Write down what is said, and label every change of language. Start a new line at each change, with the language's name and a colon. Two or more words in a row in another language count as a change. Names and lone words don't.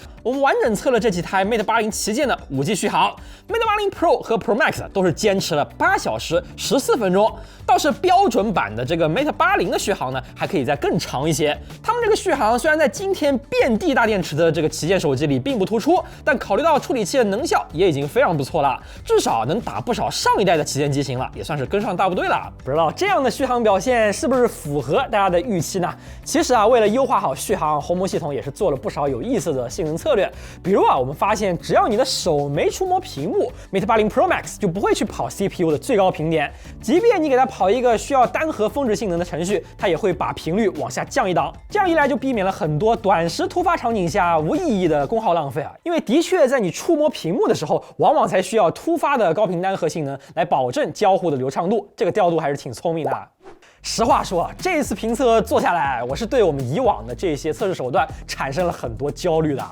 Chinese: 我们完整測了這幾台 Mate 80旗艦的5G 續航 ，Mate 80 Pro 和 Pro Max 都是堅持了8小時14分鐘，倒是標準版的這個 Mate 80的續航呢，還可以再更長一些。他們這個續航雖然在今天遍地大電池的這個旗艦手機裡並不突出，但考慮到處理器的能效也已經非常不錯了，至少能打不少上一代的旗艦機型了，也算是跟上大部隊了。不知道這樣的續航表現是不是符合大家的預期呢？其實啊，為了優化好續航，鴻蒙系統也是做了不少有意思的性能策略。比如啊，我們發現只要你的手沒觸摸屏幕 ，Mate 80 Pro Max 就不會去跑 CPU 的最高頻點，即便你給它跑一個需要單核峰值性能的程序，它也會把頻率往下降一檔。這樣一來就避免了很多短時突發場景下無意義的功耗浪費啊。因為的確在你觸摸屏幕的時候，往往才需要突發的高頻單核性能來保證交互的流暢度，這個調度還是挺聰明的。實話說，這次評測做下來，我是對我們以往的這些測試手段產生了很多焦慮的。